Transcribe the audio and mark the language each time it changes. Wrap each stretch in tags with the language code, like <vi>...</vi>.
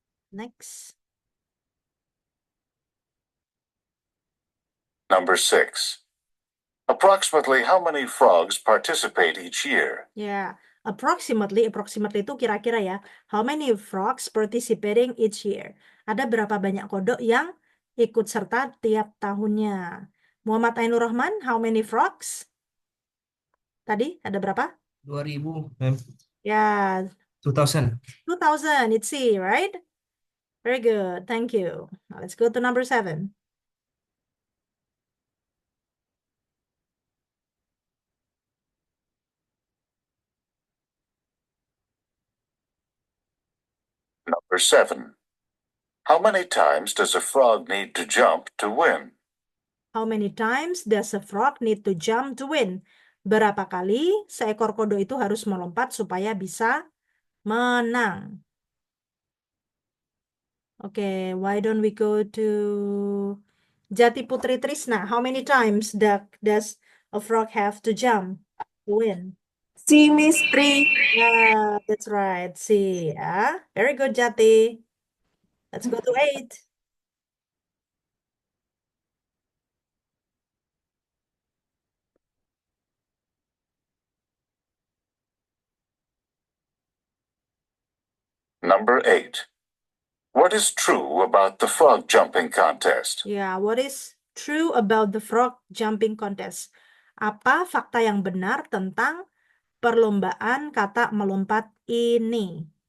<en>Next. Number 6. Approximately how many frogs participate each year?</en> <id>Ya, approximately itu kira-kira ya.</id> <en>How many frogs participating each year?</en> <id>Ada berapa banyak kodok yang ikut serta tiap tahunnya?</id> <en>Muhammad Ainur Rahman, how many frogs?</en> <id>Tadi ada berapa?</id> <en>2000, ma'am. Ya, 2000. 2000, it's C, right? Very good, thank you. Now let's go to number 7. Number 7. How many times does a frog need to jump to win? How many times does a frog need to jump to win?</en> <id>Berapa kali seekor kodok itu harus melompat supaya bisa menang?</id> <en>Okay, why don't we go to Jati Putri Trisna? How many times does a frog have to jump to win? C, Miss, 3. Yeah, that's right. See, yeah. Very good, Jati. Let's go to 8. Number 8. What is true about the frog jumping contest? Yeah, what is true about the frog jumping contest?</en> <id>Apa fakta yang benar tentang perlombaan kata melompat ini?</id>